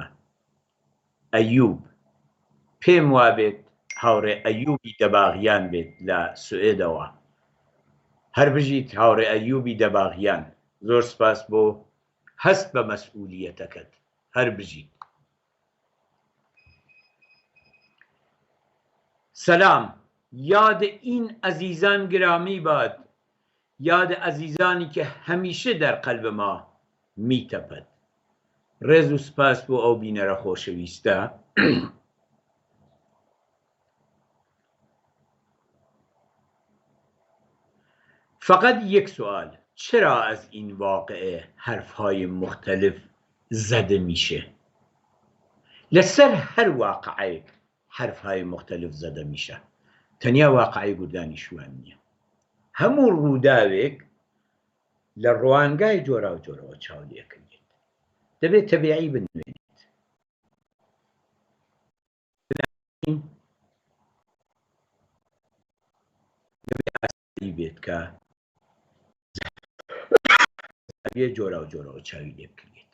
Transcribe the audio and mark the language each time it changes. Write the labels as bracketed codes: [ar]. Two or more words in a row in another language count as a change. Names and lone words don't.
[ckb] ئەیوب، پێم وابێت هاوڕێ ئەیوبی دەباغیان بێت لە سوئێدەوە. هەر بژیت هاوڕێ ئەیوبی دەباغیان، زۆر سپاس بۆ هەست بە مەسئولیەتەکەت، هەر بژیت. سەلام. [fa] یاد این عزیزان گرامی باد، یاد عزیزانی که هەمیشە دەرقەلب ما میتەپەت. [ckb] ڕێز و سپاس بۆ ئەو بینەرە خۆشەویستە. [fa] فقط یک سوال، چرا از این واقعه حرفهای مختلف زده میشه؟ لسر هر واقعه حرفهای مختلف زده میشه. [ckb] تەنیا واقعی گوردانی شوان نییە. هەموو ڕووداوێک لە ڕوانگای جۆرا و جۆرەوە چاو لێکردێت. دەبێت تەبیعی بنوێنێت. دەبێت ئاسایی بێت کە جۆرا و جۆرەوە چاوی لێ بکرێت.